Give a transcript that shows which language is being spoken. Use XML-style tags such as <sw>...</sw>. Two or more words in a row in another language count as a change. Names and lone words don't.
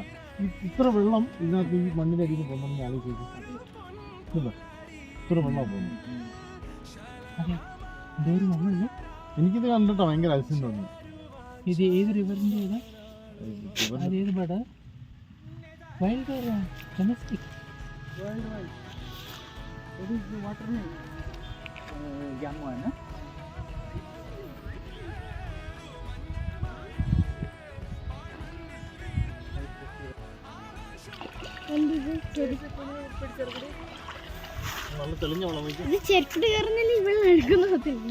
<ml>ഇത്ര വെള്ളം ഇതിനകത്ത് ഈ മണ്ണിൻ്റെ അടിയിൽ പോകുന്ന ആലോചിച്ച് ഇത്ര വെള്ളം പോകുന്നു. എനിക്കിത് കണ്ടിട്ടോ ഭയങ്കര അതിശയം തോന്നി. ഇത് ഏത് റിവറിൻ്റെ ഏതാ? ഏത് ബേർഡ്?</ml> <en>wild or domestic?</en> <hi>वाटर में जमा है ना.</hi> <ml>നല്ല തെളിഞ്ഞ വെള്ളം ചെരുപ്പിട്ട് കയറുന്നില്ല ഇവിടെ എടുക്കുന്നത്.</ml>